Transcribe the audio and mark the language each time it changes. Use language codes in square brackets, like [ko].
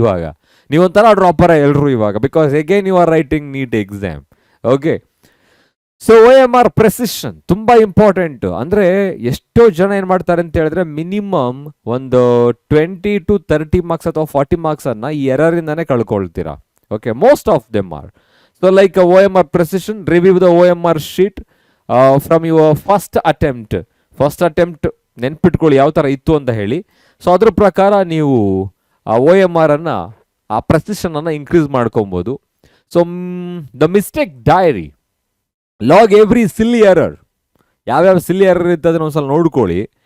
[kn] ಇವಾಗ ನೀವೊಂಥರ ಡ್ರಾಪರ ಎಲ್ಲರೂ ಇವಾಗ, [en] Because again you are writing NEET exam. Okay, so OMR precision ತುಂಬ important. [kn] ಅಂದರೆ ಎಷ್ಟೋ ಜನ ಏನು ಮಾಡ್ತಾರೆ ಅಂತ ಹೇಳಿದ್ರೆ ಮಿನಿಮಮ್ ಒಂದು 20 to 30 ಮಾರ್ಕ್ಸ್ ಅಥವಾ 40 ಮಾರ್ಕ್ಸನ್ನು ಈ ಎರರಿಂದನೇ ಕಳ್ಕೊಳ್ತೀರಾ. [en] Okay, most of them are. So like a OMR precision, review the OMR sheet from your first attempt. [kn] First attempt ನೆನ್ಪಿಟ್ಕೊಳ್ಳಿ ಯಾವ ಥರ ಇತ್ತು ಅಂತ ಹೇಳಿ. ಸೊ ಅದ್ರ ಪ್ರಕಾರ ನೀವು ಆ OMR ಅನ್ನು, ಆ ಪ್ರೆಸಿಷನನ್ನು ಇನ್ಕ್ರೀಸ್ ಮಾಡ್ಕೊಬೋದು. [en] so the mistake diary, log every silly error, [kn] ಯಾವ್ಯಾವ ಸಿಲ್ಲಿ ಎರರ್ ಇರ್ತದೆ ಒಂದ್ಸಲ ನೋಡ್ಕೊಳ್ಳಿ.